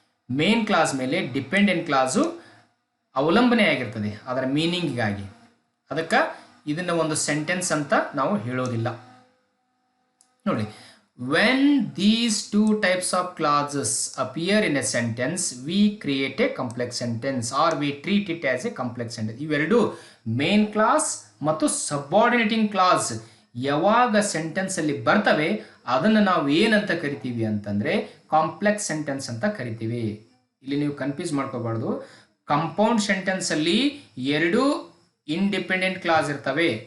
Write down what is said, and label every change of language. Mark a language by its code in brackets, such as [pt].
[kn] Main clause ಮೇಲೆ dependent class ಅವಲಂಬನೆ ಆಗಿರ್ತದೆ ಅದರ ಮೀನಿಂಗಿಗಾಗಿ. ಅದಕ್ಕೆ ಇದನ್ನು ಒಂದು ಸೆಂಟೆನ್ಸ್ ಅಂತ ನಾವು ಹೇಳೋದಿಲ್ಲ. [en] ನೋಡಿ, when these two types of clauses appear in a sentence, we create a complex sentence or we treat it as a complex sentence. [kn] ಇವೆರಡು ಮೇನ್ ಕ್ಲಾಸ್ ಮತ್ತು ಸಬಾರ್ಡಿನೇಟಿಂಗ್ ಕ್ಲಾಸ್ ಯಾವಾಗ ಸೆಂಟೆನ್ಸ್ ಅಲ್ಲಿ ಬರ್ತವೆ ಅದನ್ನು ನಾವು ಏನಂತ ಕರಿತೀವಿ ಅಂತಂದ್ರೆ ಕಾಂಪ್ಲೆಕ್ಸ್ ಸೆಂಟೆನ್ಸ್ ಅಂತ ಕರಿತೀವಿ. ಇಲ್ಲಿ ನೀವು ಕನ್ಫ್ಯೂಸ್ ಮಾಡ್ಕೋಬಾರ್ದು. ಕಂಪೌಂಡ್ ಸೆಂಟೆನ್ಸ್ ಅಲ್ಲಿ ಎರಡು ಇಂಡಿಪೆಂಡೆಂಟ್ ಕ್ಲಾಸ್ ಇರ್ತವೆ.